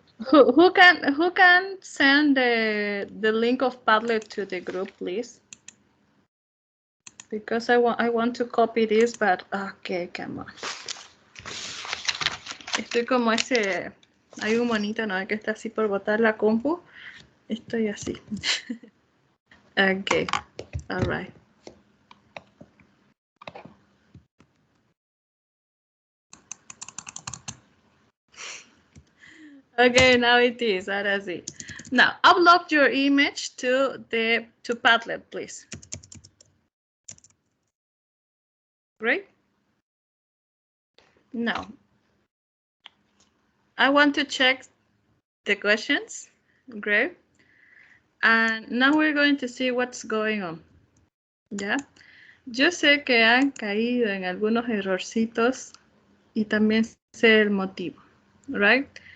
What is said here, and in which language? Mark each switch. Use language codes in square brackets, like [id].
[en] Who can send the link of Padlet to the group, please? Because I want to copy this, but okay, come on. [es] Estoy como ese, hay un monito, ¿no? Que está así por botar la compu. Estoy así. [en] Okay, all right. Okay, now it is. [es] Ahora sí. [en] Now, upload your image to Padlet, please. Great. Now, I want to check the questions. Great. And now we're going to see what's going on. [es] ¿Ya? Yo sé que han caído en algunos errorcitos y también sé el motivo, right?